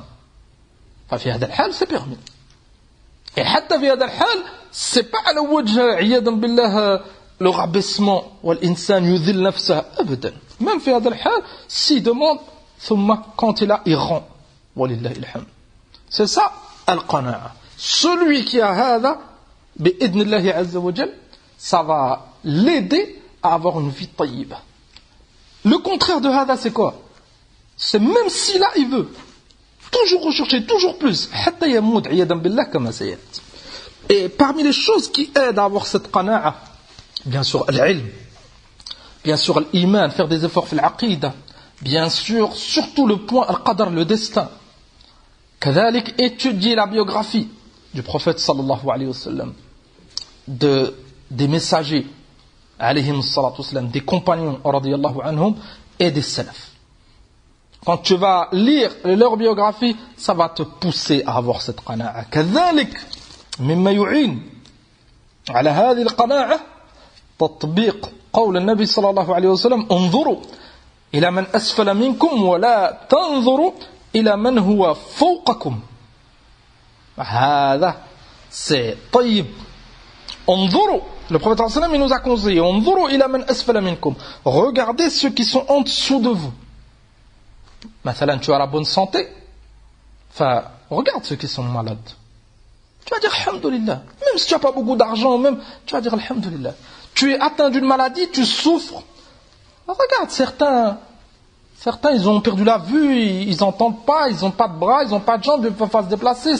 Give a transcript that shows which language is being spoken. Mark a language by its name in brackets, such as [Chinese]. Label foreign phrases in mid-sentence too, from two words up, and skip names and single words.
[Arabic] ففي هذا الحال, [French] c'est permis. Et [Arabic] حتى في هذا الحال, [French] c'est pas [Arabic] على وجه عياذا بالله [French] le rabaissement [Arabic] والإنسان يذل نفسه أبدا. Même في هذا الحال, [French] s'il demande, ثم quand il a, il rend. [Arabic] ولله الحمد. [French] C'est ça, al-qana'a. Celui qui a hada, [Arabic] بإذن الله عز وجل, [French] ça va l'aider à avoir une vie tayyiba. Le contraire de hada, c'est quoi? C'est même si là, il veut toujours rechercher, toujours plus. [Arabic] حتى يموت عياذا بالله كما سيأتي. [French] Et parmi les choses qui aident à avoir cette qana'a, bien sûr, l'ilm, bien sûr, l'iman, faire des efforts [Arabic] في العقيدة, [French] bien sûr, surtout le point al-qadar, le destin. كذلك étudier la biographie du prophète [Arabic] صلى الله عليه وسلم, [French] des messagers [Arabic] عليهم الصلاة والسلام, [French] des compagnons [Arabic] رضي الله عنهم [French] et des salafs. Quand tu vas lire leur biographie, ça va te pousser à avoir cette qana'a. [Arabic] كذلك مما يعين على هذه القناعة تطبيق قول النبي صلى الله عليه وسلم انظروا إلى من أسفل منكم ولا تنظروا إلى من هو فوقكم. هذا c'est طيب. انظروا, [French] le prophète [Arabic] صلى الله عليه وسلم [French] il nous a conseillé [Arabic] انظروا إلى من أسفل منكم, [French] regardez ceux qui sont en dessous de vous. مثلا tu as la bonne santé, enfin regarde ceux qui sont malades. Tu vas dire alhamdulillah, même si tu n'as pas beaucoup d'argent, même tu vas dire alhamdulillah. Tu es atteint d'une maladie, tu souffres. Regarde, certains ils ont perdu la vue, ils n'entendent pas, ils n'ont pas de bras, ils n'ont pas de jambes, ils ne peuvent pas se déplacer.